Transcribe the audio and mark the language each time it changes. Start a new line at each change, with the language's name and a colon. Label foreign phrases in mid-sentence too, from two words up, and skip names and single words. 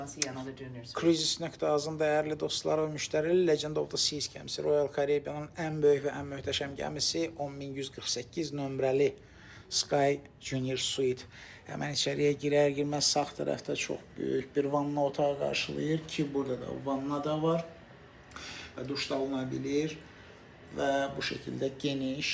English: See another junior suite.
Azerbaijani: Cruises.az-ın dəyərli dostları və müştərili Legend of the Seas gəmisi Royal Caribbean'ın ən böyük və ən möhtəşəm gəmisi 10148 nömrəli Sky Junior Suite. Həmən içəriyə girər-girməz sağ tərəfdə çox böyük bir vanna otağı qarşılayır ki, burada da vanna da var və duş da alınabilir və bu şəkildə geniş.